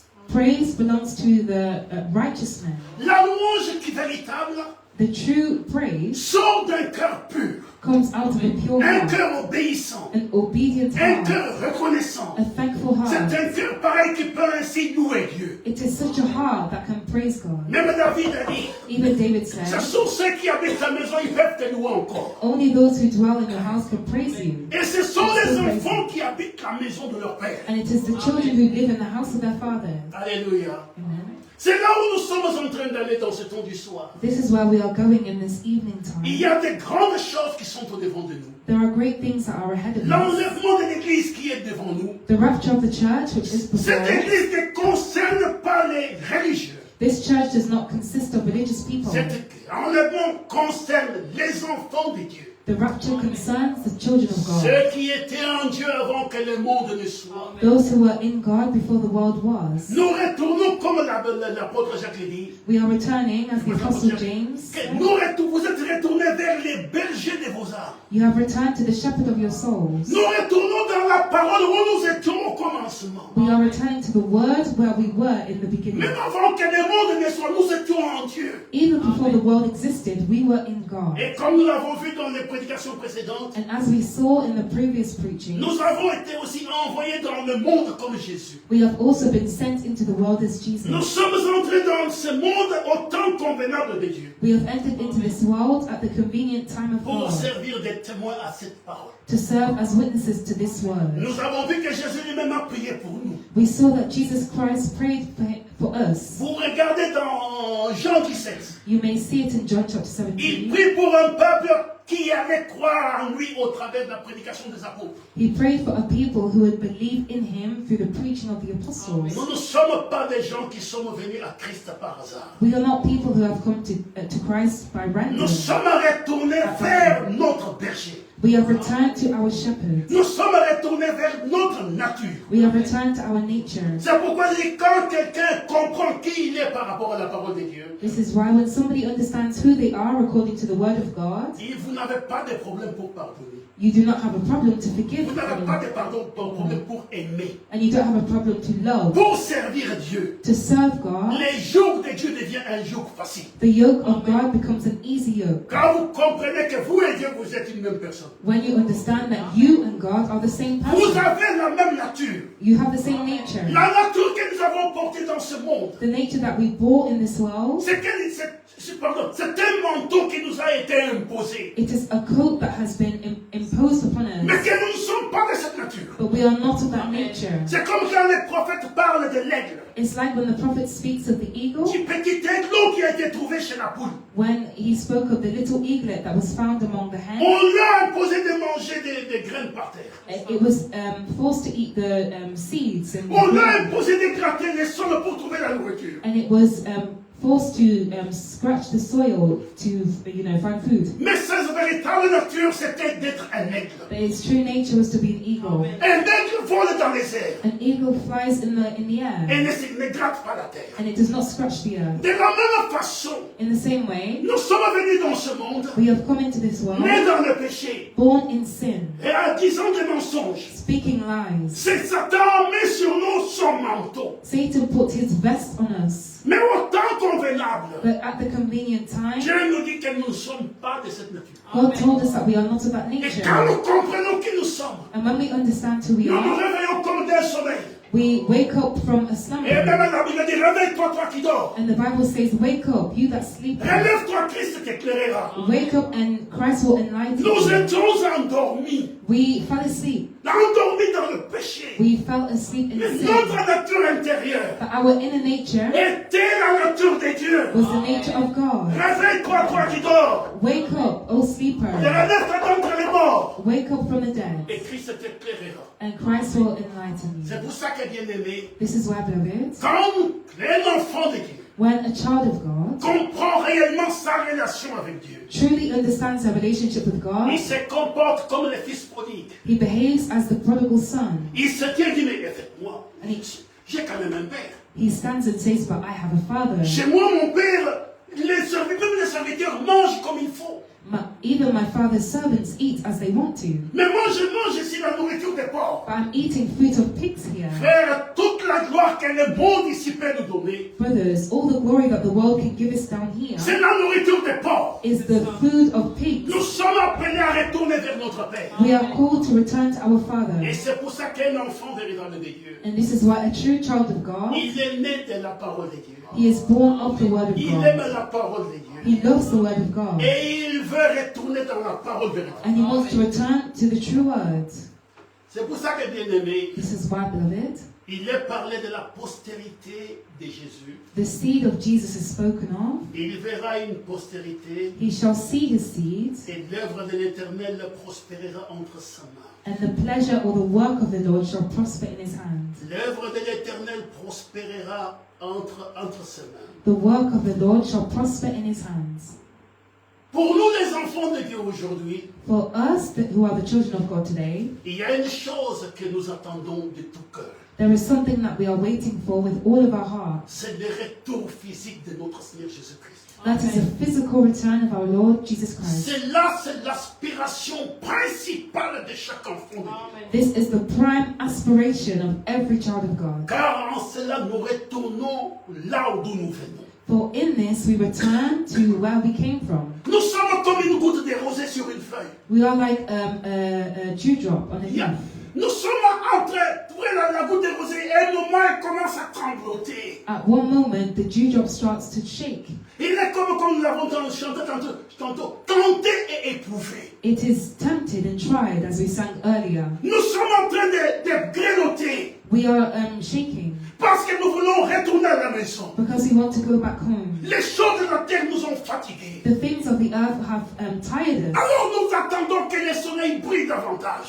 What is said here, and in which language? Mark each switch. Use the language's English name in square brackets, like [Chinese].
[English] praise belongs to the righteous man. [French] La louange qui est véritable [English] The true praise [French] sort d'un cœur pur, [English] comes out of a pure [French] un [English] heart, [French] cœur obéissant, [English] an obedient [French] un [English] heart, [French] cœur reconnaissant. [English] a thankful [French] C'est [English] heart. [French] un cœur pareil qui peut ainsi louer Dieu. [English] It is such a heart that can praise God. [French] Même David a dit, [English] Even David [French] ce [English] said, [French] sont ceux qui habitent la maison, ils peuvent te louer encore. [English] only those who dwell in your house can praise you. [French] Et ce sont les enfants qui habitent la maison de leur père. [English] And it is the children who live in the house of their father. Alléluia. Amen. [French] C'est là où nous sommes en train d'aller dans ce temps du soir. [English] This is where we are going in this evening [French] Il [English] time. [French] y a de grandes choses qui sont au devant de nous. [English] There are great things that are ahead of us. [French] L'enlèvement de l'église qui est devant nous. [English] The rapture of the church, which is before [French] Cette [English] us. [French] église ne concerne pas les religieux. [English] This church does not consist of religious people. [French] Cet enlèvement concerne les enfants de Dieu. [English] The rapture concerns the children of God. [French] Ceux qui étaient en Dieu avant que le monde ne soit. [English] Those who were in God before the world was. [French] Nous retournons comme l'apôtre Jacques le dit. [English] We are returning, as the Apostle James [French] Que [English] said, [French] vous êtes retournés vers les bergers de vos âmes. [English] you have returned to the shepherd of your souls. [French] Nous retournons dans la parole où nous étions au commencement. [English] We are returning to the word where we were in the beginning. [French] Même avant que le monde ne soit, nous étions en Dieu. [English] Even before the world existed, we were in God. [French] Et comme nous l'avons vu dans les prédication précédente, [English] And as we saw in the previous preaching, [French] nous avons été aussi envoyés dans le monde comme Jésus. [English] we have also been sent into the world as Jesus. [French] Nous sommes entrés dans ce monde au temps convenable de Dieu [English] We have entered into this world at the convenient time of [French] pour [English] God [French] servir des témoins à cette parole. [English] to serve as witnesses to this word. [French] Nous avons vu que Jésus lui-même a prié pour nous. [English] We saw that Jesus Christ prayed for us. [French] Vous regardez dans Jean 17, [English] You may see it in John chapter [French] il [English] 17. [French] prie pour un peuple qui allait croire en lui au travers de la prédication des apôtres. [English] He prayed for a people who would believe in him through the preaching of the apostles. [French] Nous ne sommes pas des gens qui sommes venus à Christ par hasard. [English] We are not people who have come to Christ by random. [French] Nous sommes retournés vers notre berger. [English] We have returned to our shepherd. [French] Nous sommes retournés vers notre nature. [English] We have returned to our nature. [French] C'est pourquoi je dis, quand quelqu'un comprend qui il est par rapport à la parole de Dieu, [English] This is why when somebody understands who they are according to the word of God, [French] vous n'avez pas de problème pour pardonner. [English] you do not have a problem to forgive [French] Vous n'avez pas de [English] them. [French] problème pour aimer. [English] And you don't have a problem to love. [French] Pour servir Dieu. [English] To serve God, [French] Les jours de Dieu devient un jour facile. [English] the yoke of God becomes an easy yoke. [French] Quand vous comprenez que vous et Dieu, vous êtes une même personne. [English] When you understand that you and God are the same [French] Vous [English] person. [French] avez la même nature. [English] You have the same nature. [French] La nature que nous avons portée dans ce monde, [English] The nature that we bore in this world, [French] c'est un manteau qui nous a été imposé. [English] it is a coat that has been imposed upon [French] Mais [English] us. [French] que nous ne sommes pas de cette nature. [English] But we are not of that nature. [French] C'est comme quand les prophètes parlent de l'aigle. [English] It's like when the prophet speaks of the eagle, [French] Du petit aiglon qui a été trouvé chez la poule. [English] when he spoke of the little eaglet that was found among the hens. [French] On lui a imposé de manger des graines par terre. [English] It was forced to eat the seeds and, [French] On lui a imposé de gratter les sols pour trouver la nourriture. [English] and it was forced to scratch the soil to find food. [French] Mais sa véritable nature, c'était d'être un aigle. [English] But its true nature was to be an eagle. [French] Un aigle vole dans les airs [English] An eagle flies in the air [French] et ne gratte pas la terre. [English] and it does not scratch the earth. [French] De la même façon, [English] In the same way, [French] nous sommes venus dans ce monde, [English] we have come into this world [French] nés dans le péché [English] born in sin, [French] et en disant des mensonges. [English] speaking lies. [French] C'est Satan met sur nous son manteau. [English] Satan put his vest on us. [French] Mais au temps convenable, [English] But at the convenient time, [French] Dieu nous dit que nous ne sommes pas de cette nature. [English] God told us that we are not of that [French] Et [English] nature. [French] quand nous comprenons qui nous sommes, [English] And when we understand who we [French] nous nous [English] are, [French] réveillons comme d'un sommeil. [English] we wake up from a [French] Et [English] slumber. [French] même la Bible dit, réveille-toi, toi qui dors. [English] And the Bible says, wake up, you that sleep. [French] Relève-toi, Christ t'éclairera. [English] Wake up and Christ will enlighten [French] Nous [English] you. [French] étions endormis. [English] We fell asleep. [French] Endormis dans le péché. [English] We fell asleep in [French] Mais [English] sin. [French] notre nature intérieure [English] But our inner nature [French] était la nature de Dieu. [English] was the nature of God. [French] Réveille-toi, toi qui dors. [English] Wake up, O sleeper. [French] Et relève-toi d'entre les morts. [English] Wake up from the dead, [French] Et Christ t'éclairera. [English] and Christ will enlighten you. [French] C'est pour ça que, bien aimé, [English] This is why, beloved, [French] quand un enfant de Dieu [English] when a child of God [French] comprend réellement sa relation avec Dieu, [English] truly understands their relationship with God, [French] il se comporte comme le fils prodigue. [English] he behaves as the prodigal son. [French] Il se tient et dit, mais moi, [English] And [French] j'ai quand même un père. [English] he stands and says, but I have a father. [French] Chez moi, mon père, même les serviteurs mangent comme il faut. [English] Even my father's servants eat as they want to. [French] Mais moi, je mange ici la nourriture des porcs. [English] But I'm eating fruit of pigs here. [French] Frère, toute la gloire que le monde ici peut nous donner, [English] Brothers, all the glory that the world can give us down here [French] c'est la nourriture des porcs. [English] is the food of pigs. [French] Nous sommes appelés à retourner vers notre Père. [English] We are called to return to our Father. [French] Et c'est pour ça qu'un enfant véritable de Dieu, [English] And this is why a true child of God, [French] il est né de la parole de Dieu. [English] he is born of the word of [French] Il aime [English] God. [French] la parole de Dieu. [English] He loves the word of God. [French] Et il veut retourner dans la parole véritable. [English] And he wants to return to the true words. [French] C'est pour ça que, bien aimé, [English] This is why, beloved, [French] il est parlé de la postérité de Jésus. [English] the seed of Jesus is spoken of. [French] Il verra une postérité [English] He shall see his seeds, [French] et l'œuvre de l'Éternel prospérera entre sa main. [English] and the pleasure or the work of the Lord shall prosper in his hand. [French] L'œuvre de l'Éternel prospérera entre ses mains. [English] The work of the Lord shall prosper in his hands. [French] Pour nous, les enfants de Dieu aujourd'hui, [English] For us who are the children of God today, [French] il y a une chose que nous attendons de tout cœur. [English] There is something that we are waiting for with all of our hearts. [French] C'est le retour physique de notre Seigneur Jésus-Christ. [English] That is a physical return of our Lord Jesus Christ. [French] C'est l'aspiration principale de chaque enfant de Dieu. [English] This is the prime aspiration of every child of God. [French] Car en cela, nous retournons là d'où nous venons. [English] For in this we return to where we came from. [French] Nous sommes comme une goutte de rosée sur une feuille. [English] We are like a dewdrop on a leaf. [French] Nous sommes entre la goutte de rosée et un moment elle commence à trembloter. [English] At one moment, the dewdrop starts to shake. [French] Il est comme nous l'avons chanté tantôt, tenté et éprouvé. [English] It is tempted and tried, as we sang earlier. [French] Nous sommes en train de grelotter [English] We are shaking [French] parce que nous voulons retourner à la maison. [English] because we want to go back home. [French] Les choses de la terre nous ont fatigués. [English] The things of the earth have tired us. [French] Alors nous attendons que le soleil brille davantage.